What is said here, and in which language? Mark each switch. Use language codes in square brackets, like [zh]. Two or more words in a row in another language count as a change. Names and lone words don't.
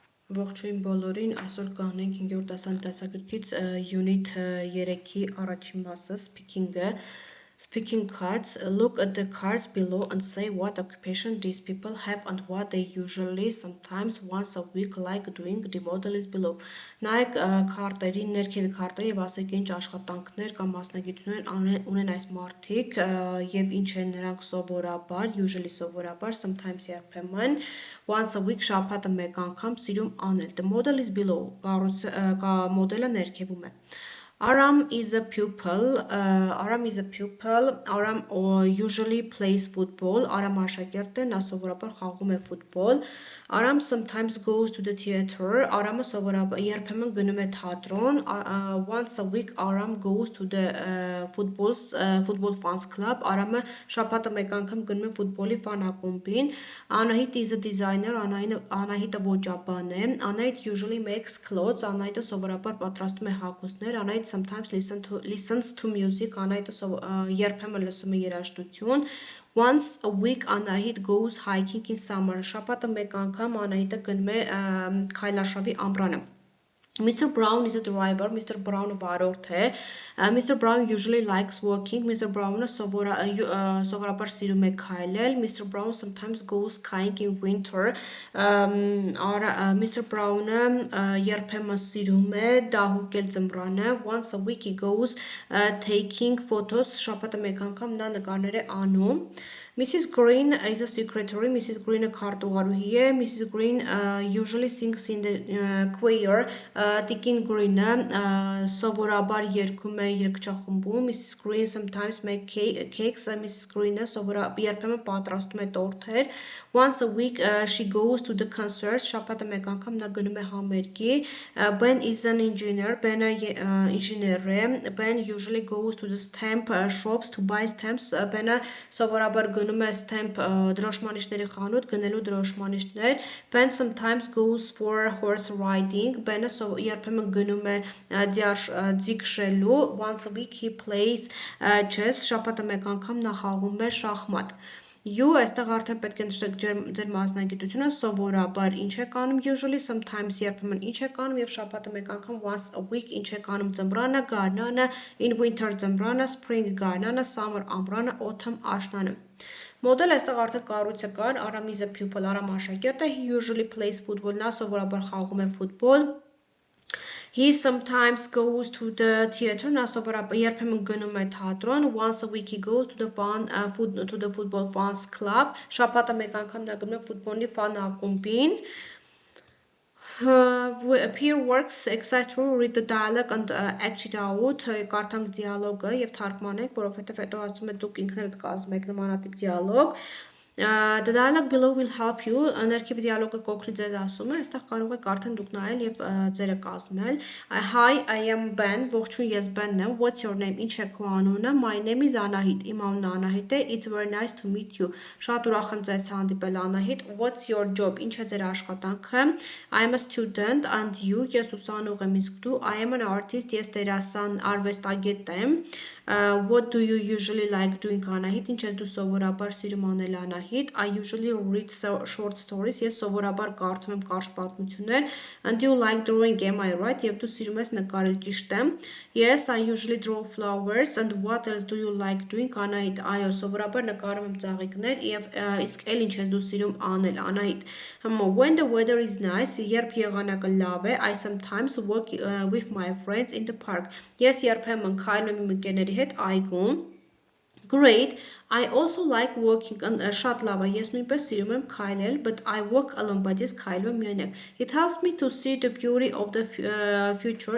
[hy] Ողջույն բոլորին, այսօր կանենք 5-րդ դասան դասագրքից unit 3-ի առաջին մասը [en] speaking cards. Look at the cards below and say what occupation these people have and what they usually sometimes once a week like doing. The model is below. [hy] Նայեք քարտերի, ներքևի քարտերի եւ ասեք ինչ աշխատանքներ կամ մասնագիտություններ ունեն այս մարդիկ եւ ինչ են նրանք սովորաբար, usually սովորաբար, sometimes երբեմն, [en] once a week [hy] շաբաթը մեկ անգամ սիրում անել. [en] The model is below. [hy] Մոդելը ներքևում է. [en] Aram is a pupil. Aram usually plays football. [hy] Aram աշակերտ է, նա սովորաբար խաղում է ֆուտբոլ. [en] Aram sometimes goes to the theater. [hy] Aramը սովորաբար երբեմն գնում է թատրոն. [en] Once a week Aram goes to the football fans club. [hy] Aramը շաբաթը մեկ անգամ գնում է ֆուտբոլի ֆան ակումբին. [en] Anahit is a designer. [hy] Anahitը ոճաբան է. [en] Anahit usually makes clothes. [hy] Anahitը սովորաբար պատրաստում է հագուստներ. [en] Anahit sometimes listens to music. [hy] Anahitը երբեմն լսում է երաժշտություն. [en] Once a week Anahit goes hiking in summer. [hy] Շաբաթը մեկ անգամ Anahitը գնում է քայլարշավի ամռանը. [en] Mr. Brown is a driver. Mr. Brown [hy] վարորդ է. [en] Mr. Brown usually likes walking. [hy] Mr. Brown-ը սովորաբար սիրում է քայլել. [en] Mr. Brown sometimes goes skiing in winter. [hy] Mr. Brown-ը երբեմն սիրում է դահուկել ձմռանը. [en] Once a week he goes taking photos. [hy] Շաբաթը մեկ անգամ նա նկարներ է անում. [en] Mrs. Green is a secretary. Mrs. [hy] Green-ը քարտուղարուհի է. [en] Mrs. Green usually sings in the choir. [hy] Տիկին Green-ը սովորաբար երգում է երգչախմբում. [en] Mrs. Green sometimes make cakes. [hy] Mrs. Green-ը երբեմն պատրաստում է տորթեր. [en] Once a week she goes to the concert. [hy] Շաբաթը մեկ անգամ նա գնում է համերգի. [en] Ben is an engineer. [hy] Ben-ը ինժեներ է. [en] Ben usually goes to the stamp shops to buy stamps. [hy] Ben-ը սովորաբար գնում է stamp դրոշմանիշների խանութ գնելու դրոշմանիշներ. [en] Ben sometimes goes for horse riding. [hy] Ben-ը երբեմն գնում է ձիգ շելու. [en] Once a week he plays chess. [hy] Շաբաթը մեկ անգամ նա խաղում է շախմատ. You այստեղ արդեն պետք է նշեք ձեր մասնագիտությունը, սովորաբար ինչ եք անում usually, sometimes երբեմն ինչ եք անում եւ շաբաթը մեկ անգամ [en] once a week [hy] ինչ եք անում ձմռանը, գարնանը, [en] in winter ձմռանը, spring գարնանը, summer ամռանը, autumn աշնանը. [hy] Մոդել այստեղ արդեն կառույցը կար. [en] Aram is a pupil. Aram [hy] աշակերտ է. [en] He usually plays football. [hy] Նա սովորաբար խաղում է ֆուտբոլ. [en] He sometimes goes to the theater. [hy] Նա սովորաբար երբեմն գնում է թատրոն. [en] Once a week he goes to the football fans club. [hy] Շաբաթը մեկ անգամ նա գնում է ֆուտբոլի ֆան ակումբին. [en] Peer works exercise to read the dialogue and act it out. [hy] Կարդանք դիալոգը եւ թարգմանենք, որովհետեւ հետո ասում է դուք ինքներդ կազմեք նմանատիպ դիալոգ. [en] The dialogue below will help you. [hy] Ներքևի դիալոգը կօգնի ձեզ ասումը. Այստեղ կարող եք արդեն դուք նայել եւ ձերը կազմել. [en] Hi, I am Ben. [hy] Ողջույն, ես Ben-ն եմ. [en] What's your name? [hy] Ինչ է քո անունը? [en] My name is Anahit. [hy] Իմ անունը Անահիտ է. [en] It's very nice to meet you. [hy] Շատ ուրախ եմ ձեզ հանդիպել Անահիտ. [en] What's your job? [hy] Ինչ է ձեր աշխատանքը? [en] I am a student and you? [hy] Ես ուսանող եմ, իսկ դու? [en] I am an artist. [hy] Ես դերասան, արվեստագետ եմ. [en] What do you usually like doing Anahit? [hy] Ինչ ես դու սովորաբար սիրում անել Anahit? [en] I usually read short stories. [hy] Ես սովորաբար կարդում եմ կարճ պատմություններ. [en] And you like drawing, am I right? [hy] Եվ դու սիրում ես նկարել, ճիշտ եմ. [en] Yes, I usually draw flowers. And what else do you like doing Anahit? [hy] Այո, սովորաբար նկարում եմ ծաղիկներ եւ իսկ էլ ինչ ես դու սիրում անել Anahit? [en] When the weather is nice, [hy] երբ եղանակը լավ է, [en] I sometimes walk with my friends in the park. [hy] Ես երբեմն քայլում եմ իմ ընկերների հետ այգում. [en] Great. I also like walking. [hy] Շատ լավ է. Ես նույնպես սիրում եմ քայլել, [en] but I walk alone, [hy] բայց ես քայլում եմ միայնակ. [en] It helps me to see the beauty of the future.